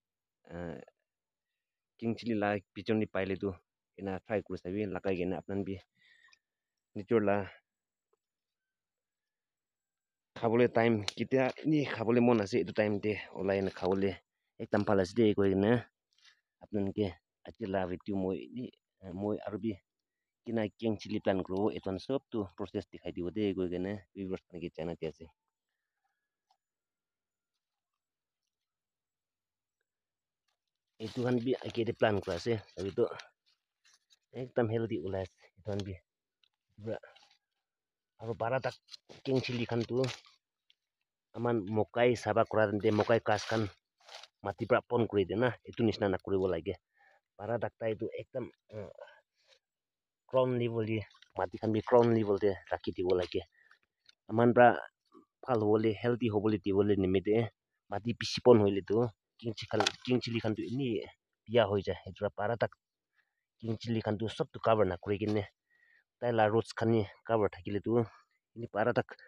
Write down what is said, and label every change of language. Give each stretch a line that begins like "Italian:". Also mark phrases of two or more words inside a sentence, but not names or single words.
Naga Pidgin: king chili la pichon ni paile tu ena try kuri sabi lagai kene apnan bi nature la khabole time kitia ni khabole mon ase etu time te olai na khabole ekdam bhal ase de koi kena apnan ke achi la video moi aro bi kina king chili plan kuro etan sob tu process dikhai dibo de koi kena viewers khan ke jana di ase etu khan bi ake de plan kura ase sabi to ekdam healthy ulai ase etu khan bi pura aro paratak king chili khan tu aman mokai saba kura de mokai kas khan mati pra pon kuri de na etu nishina na kuribo lage paratak tai tu ekdam
English: ground level
Naga Pidgin: de mati khan bi
English: ground level
Naga Pidgin: de rakhi dibo lage aman pra bhal hobole healthy hobole dibole nimite mati bishi pon hoile tu king chili khan tu ini pia hoi jai etu pra paratak king chili khan tu sob tu cover na kuri kene taila roots khan ni cover thakile tu ini paratak